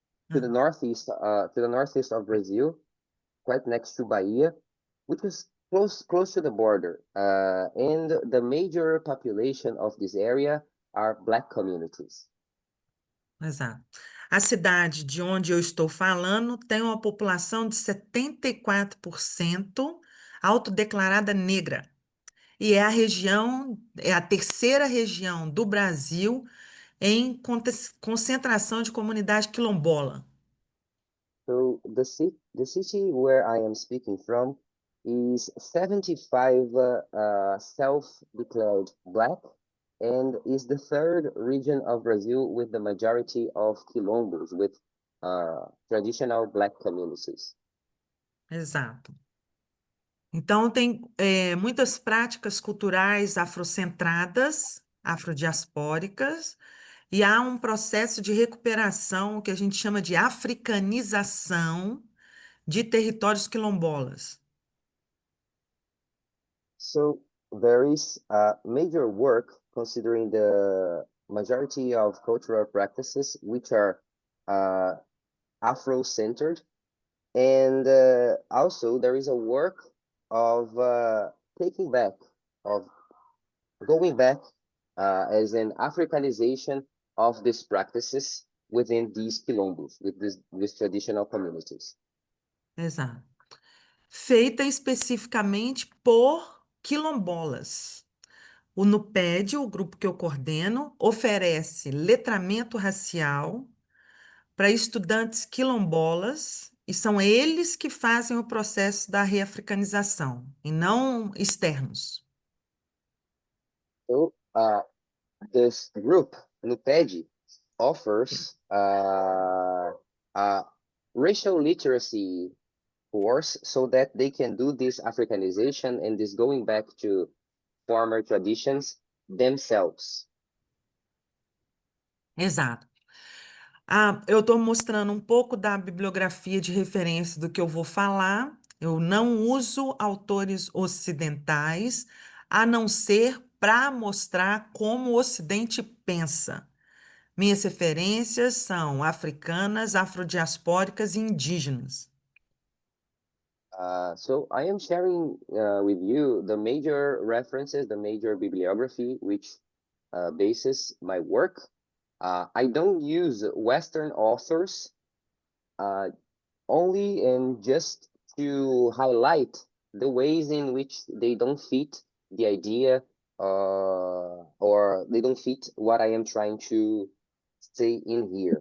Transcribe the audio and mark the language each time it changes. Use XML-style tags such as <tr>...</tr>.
<en>to the northeast of Brazil, quite next to Bahia, which is close to the border. And the major population of this area are Black communities.</en> <pt>exato. A cidade de onde eu estou falando tem uma população de 74% autodeclarada negra. E é a terceira região do Brasil em concentração de comunidade quilombola.</pt> <en>So the city where I am speaking from is 75 self-declared Black, and is the third region of Brazil with the majority of quilombos, with traditional Black communities.</en> <pt>Exato. Então, tem muitas práticas culturais afrocentradas, afrodiaspóricas, e há um processo de recuperação que a gente chama de africanização de territórios quilombolas.</pt> <en>So there is major work considering the majority of cultural practices which are Afro-centered, and also there is a work of taking back, of going back as an Africanization of these practices within these quilombos, with these traditional communities.</en> <pt>Exato. Feita especificamente por quilombolas. O NUPED, o grupo que eu coordeno, oferece letramento racial para estudantes quilombolas, e são eles que fazem o processo da reafricanização, e não externos.</pt> <en>So this group, NUPED, offers a racial literacy course so that they can do this Africanization and this going back to former traditions themselves.</en> <pt>Exato. Eu estou mostrando um pouco da bibliografia de referência do que eu vou falar. Eu não uso autores ocidentais, a não ser para mostrar como o Ocidente pensa. Minhas referências são africanas, afrodiaspóricas e indígenas.</pt> <en>So I am sharing with you the major references, the major bibliography, which bases my work. I don't use Western authors only and just to highlight the ways in which they don't fit the idea or they don't fit what I am trying to say in here.</en>